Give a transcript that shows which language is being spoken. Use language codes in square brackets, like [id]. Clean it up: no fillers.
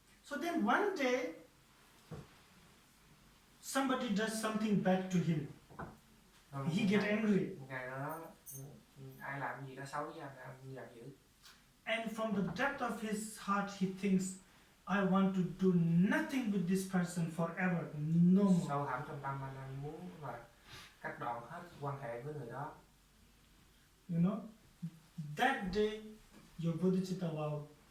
[en] So then one day, somebody does something bad to him. He get angry. [vi] Ngày đó ai làm gì đó xấu với anh giận dữ. [en] And from the depth of his heart, he thinks, I want to do nothing with this person forever, no more. [vi] Sâu thẳm trong tâm anh muốn là cắt đoạn hết quan hệ với người đó. [en] You know, that day, your bodhicitta vow